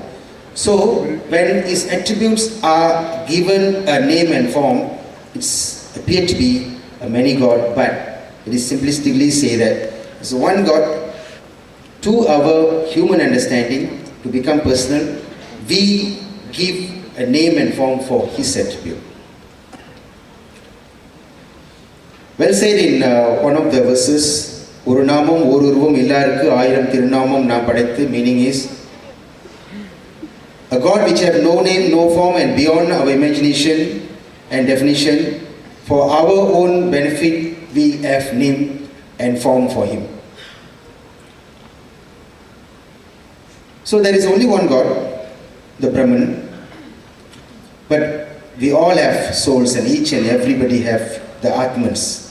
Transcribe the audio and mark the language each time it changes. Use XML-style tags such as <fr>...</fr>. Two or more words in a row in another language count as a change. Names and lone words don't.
<en>So, when his attributes are given a name and form, it appears to be a many God, but it is simplistically say that it's one God. To our human understanding, to become personal, we give a name and form for his attribute. Well said in one of the verses,</en> <ta>ஒரு நாமம் ஒரு உருவம் இல்லாருக்கு ஆயிரம் திருநாமம் நா படைத்து,</ta> <en>meaning is a God which have no name, no form, and beyond our imagination and definition. For our own benefit, we have name and form for him. So there is only one God, the Brahman, but we all have souls, and each and everybody have the Atmans.</en>